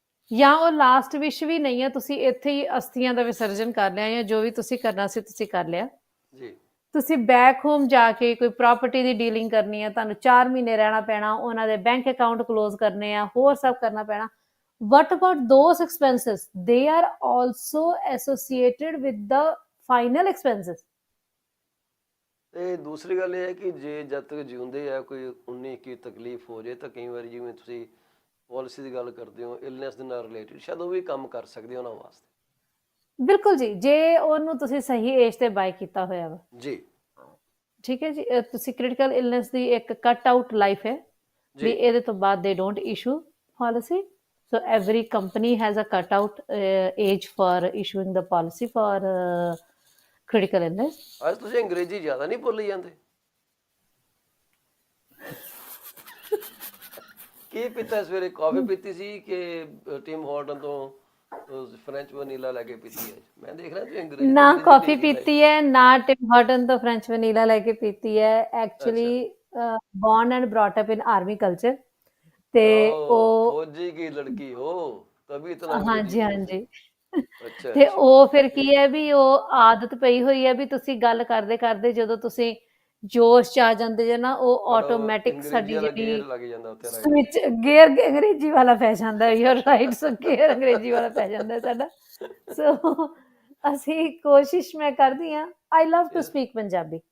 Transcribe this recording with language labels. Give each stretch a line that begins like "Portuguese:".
Punjabi: ਜਾਂ ਉਹ ਲਾਸਟ ਵਿਸ਼ ਵੀ ਨਹੀਂ ਹੈ, ਤੁਸੀਂ ਇੱਥੇ ਹੀ ਅਸਥੀਆਂ ਦਾ ਵਿਸਰਜਨ ਕਰ ਲਿਆ, ਜਾਂ ਜੋ ਵੀ ਤੁਸੀਂ ਕਰਨਾ ਸੀ ਤੁਸੀਂ ਕਰ ਲਿਆ, ਜੀ ਤੁਸੀਂ ਬੈਕ ਹੋਮ ਜਾ ਕੇ ਕੋਈ ਪ੍ਰਾਪਰਟੀ ਦੀ ਡੀਲਿੰਗ ਕਰਨੀ ਹੈ, ਤੁਹਾਨੂੰ 4 ਮਹੀਨੇ ਰਹਿਣਾ ਪੈਣਾ, ਉਹਨਾਂ ਦੇ ਬੈਂਕ ਅਕਾਊਂਟ ਕਲੋਜ਼ ਕਰਨੇ ਆ, ਹੋਰ ਸਭ ਕਰਨਾ ਪੈਣਾ।
English: what about those expenses? they are also associated with the final expenses.
Punjabi: ਤੇ ਦੂਸਰੀ ਗੱਲ ਇਹ ਹੈ ਕਿ ਜੇ ਜਦ ਤੱਕ ਜਿਉਂਦੇ ਆ ਕੋਈ 19-21 ਤਕਲੀਫ ਹੋ ਜਾਏ, ਤਾਂ ਕਈ ਵਾਰੀ ਜਿਵੇਂ ਤੁਸੀਂ ਪਾਲਿਸੀ ਦੀ ਗੱਲ ਕਰਦੇ ਹੋ, ਇਲਨੈਸ ਦੇ ਨਾਲ ਰਿਲੇਟਡ, ਸ਼ਾਇਦ ਉਹ ਵੀ ਕੰਮ ਕਰ ਸਕਦੇ ਉਹਨਾਂ ਵਾਸਤੇ। ਬਿਲਕੁਲ ਜੀ, ਜੇ ਉਹਨੂੰ ਤੁਸੀਂ ਸਹੀ ਏਜ ਤੇ ਬਾਈ ਕੀਤਾ ਹੋਇਆ ਵਾ। ਜੀ ਠੀਕ ਹੈ ਜੀ, ਤੁਸੀਂ ਕ੍ਰਿਟੀਕਲ ਇਲਨੈਸ ਦੀ ਇੱਕ ਕੱਟ ਆਊਟ ਲਾਈਫ ਹੈ ਵੀ ਇਹਦੇ ਤੋਂ ਬਾਅਦ
English: ਦੇ don't issue policy. So every company has a cut out age for issuing the policy for critical illness.
Punjabi: ਅੱਜ ਤੁਸੀਂ ਅੰਗਰੇਜ਼ੀ ਜ਼ਿਆਦਾ ਨਹੀਂ ਭੁੱਲ ਜਾਂਦੇ? ਕੀ ਪੀਤਾ ਸਵੇਰੇ? ਕਾਫੀ ਪੀਤੀ ਸੀ ਕਿ ਟਿਮ ਹਾਰਟਨ ਤੋਂ ਫ੍ਰੈਂਚ ਵਨੀਲਾ ਲੈ ਕੇ ਪੀਤੀ ਹੈ? ਮੈਂ ਦੇਖ ਰਿਹਾ ਤੁਸੀਂ ਅੰਗਰੇਜ਼ੀ ਨਾ ਬੜੀ ਕਾਫੀ ਢੀਲੀ ਲਾਈ। ਪੀਤੀ ਹੈ, ਨਾ ਟਿਮ ਹਾਰਟਨ ਤੋਂ ਫ੍ਰੈਂਚ ਵਨੀਲਾ ਲੈ ਕੇ ਪੀਤੀ ਹੈ। ਅੱਛਾ
English: actually born and brought up in army culture, ਤੇ ओ
Punjabi: ਉਹ
Hindi: फौजी की लड़की हो तभी इतना अंग्रेजी
Punjabi: ਹਾਂਜੀ
Hindi: बोलते
Punjabi: ਹਾਂਜੀ
Hindi: हो। अच्छा
Punjabi: ਤੇ
Hindi: अच्छा
Punjabi: ਉਹ ਫਿਰ ਕੀ ਹੈ ਵੀ ਉਹ ਆਦਤ ਪਈ ਹੋਈ ਹੈ ਵੀ ਤੁਸੀਂ ਗੱਲ ਕਰਦੇ ਕਰਦੇ ਜਦੋਂ ਤੁਸੀਂ ਜੋਸ਼ ਚ ਆ ਜਾਂਦੇ ਜੇ ਨਾ, ਉਹ ਤੁਹਾਡਾ ਆਟੋਮੈਟਿਕ ਅੰਗਰੇਜ਼ੀ ਸਾਡੀ ਵਾਲਾ ਜਿਹੜੀ ਗੇਅਰ ਲੱਗ ਜਾਂਦਾ ਉੱਥੇ ਰਾਈਟ। ਸਵਿਚ ਗੇਅਰ ਅੰਗਰੇਜ਼ੀ ਵਾਲਾ ਪੈ ਜਾਂਦਾ।
English: you're right,
Punjabi: ਸੋ ਗੇਅਰ ਅੰਗਰੇਜ਼ੀ ਵਾਲਾ ਪੈ ਜਾਂਦਾ ਸਾਡਾ। ਸੋ ਅਸੀਂ ਕੋਸ਼ਿਸ਼ ਮੈਂ ਕਰਦੀ ਹਾਂ,
English: I love to speak Punjabi.